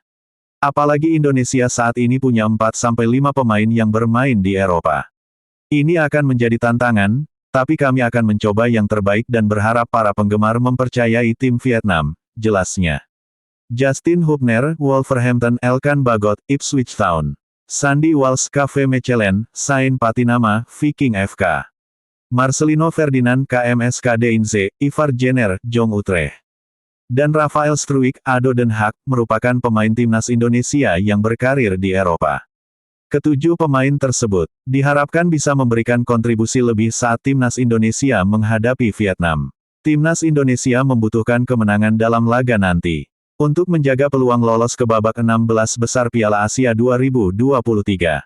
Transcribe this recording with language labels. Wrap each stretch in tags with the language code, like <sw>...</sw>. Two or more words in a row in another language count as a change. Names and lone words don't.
<id>Apalagi Indonesia saat ini punya 4-5 pemain yang bermain di Eropa. Ini akan menjadi tantangan, tapi kami akan mencoba yang terbaik dan berharap para penggemar mempercayai tim Vietnam, jelasnya. Justin Hubner, Wolverhampton Elkan Bagot, Ipswich Town. Sandy Walsh, KV Mechelen, Saint Patinama, Viking FK. Marcelino Ferdinand, KMSK Deinze, Ivar Jenner, Jong Utrecht. Dan Rafael Struijk, ADO Den Haag, merupakan pemain timnas Indonesia yang berkarir di Eropa. Ketujuh pemain tersebut diharapkan bisa memberikan kontribusi lebih saat timnas Indonesia menghadapi Vietnam. Timnas Indonesia membutuhkan kemenangan dalam laga nanti untuk menjaga peluang lolos ke babak 16 besar Piala Asia 2023.</id>